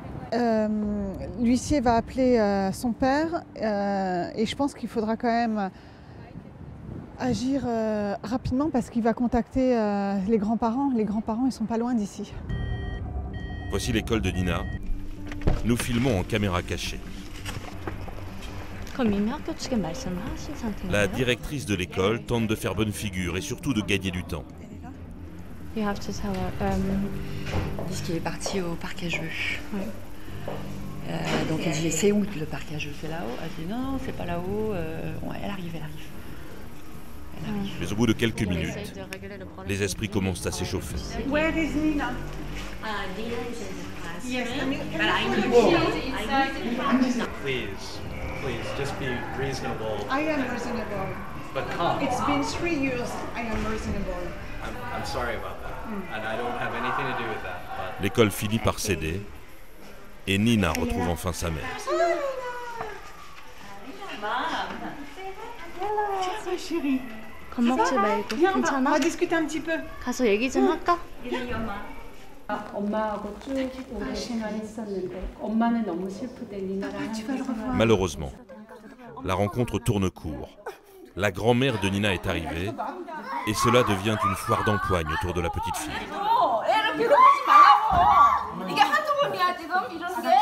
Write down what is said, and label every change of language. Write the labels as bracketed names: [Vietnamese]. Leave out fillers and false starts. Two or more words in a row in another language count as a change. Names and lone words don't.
[French] L'huissier va appeler son père et je pense qu'il faudra quand même agir rapidement parce qu'il va contacter les grands-parents. Les grands-parents, ils sont pas loin d'ici. Voici l'école de Nina. Nous filmons en caméra cachée. [Korean] 그럼 이미 학교 측에 말씀을 하신 상태인가요? [French] La directrice de l'école tente de faire bonne figure et surtout de gagner du temps. [English] You have to tell her. [French] Parce qu'il est parti au parc à jeux. Ouais. Donc il dit c'est où le parc à jeux? C'est là-haut? Elle dit non, c'est pas là-haut. Ouais, elle arrive. Mais au bout de quelques minutes, les esprits commencent à s'échauffer. [English] Where is Nina? Yes, Please, just be reasonable. I am reasonable. But calm. It's been 3 years. I am reasonable. I'm sorry about that. And I don't have anything to do with that. But [French] L'école finit par céder et Nina retrouve enfin sa mère. Chérie, [Korean] 겁먹지 말고 [French] viens, on [Korean] 괜찮아? [French] va discuter un petit peu. [Korean] 가서 얘기 좀 할까? 엄마하고 쭉 오래 생활했었는데 엄마는 너무 슬프대 니나랑 함께 생활. [French] Malheureusement, la rencontre tourne court. La grand-mère de Nina est arrivée et cela devient une foire d'empoigne autour de la petite fille. [Korean] 이게 한두 번이야 지금 이런 게?